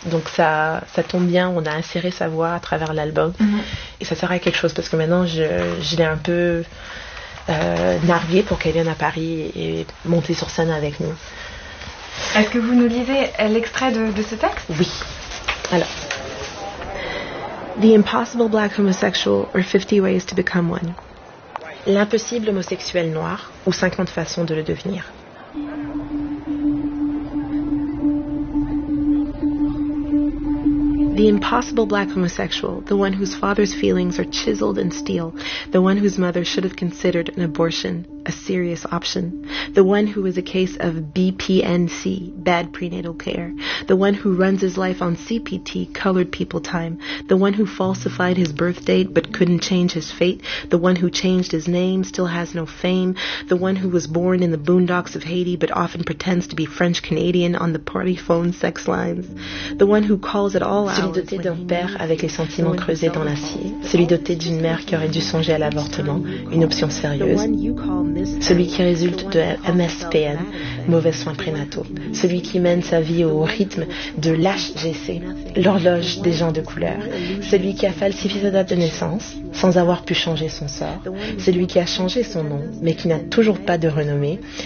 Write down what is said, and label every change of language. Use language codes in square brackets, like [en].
[fr] Donc ça tombe bien, on a inséré sa voix à travers l'album. Et ça sert à quelque chose parce que maintenant, je l'ai un peu nargué pour qu'elle vienne à Paris et monter sur scène avec nous. Est-ce que vous nous lisez l'extrait de ce texte? Oui. Alors. [en] The impossible black homosexual or 50 ways to become one. [fr] L'impossible homosexuel noir ou 50 façons de le devenir. [en] The impossible black homosexual, the one whose father's feelings are chiseled in steel, the one whose mother should have considered an abortion a serious option, the one who is a case of BPNC, bad prenatal care, the one who runs his life on CPT, colored people time, the one who falsified his birth date but couldn't change his fate, the one who changed his name, still has no fame, the one who was born in the boondocks of Haiti but often pretends to be French-Canadian on the party phone sex lines, the one who calls it all out. [fr] Celui doté d'un père avec les sentiments creusés dans l'acier, celui doté d'une mère qui aurait dû songer à l'avortement, une option sérieuse, celui qui résulte de MSPN, mauvais soins prénataux, celui qui mène sa vie au rythme de l'HGC, l'horloge des gens de couleur, celui qui a falsifié sa date de naissance sans avoir pu changer son sort, celui qui a changé son nom mais qui n'a toujours pas de renommée,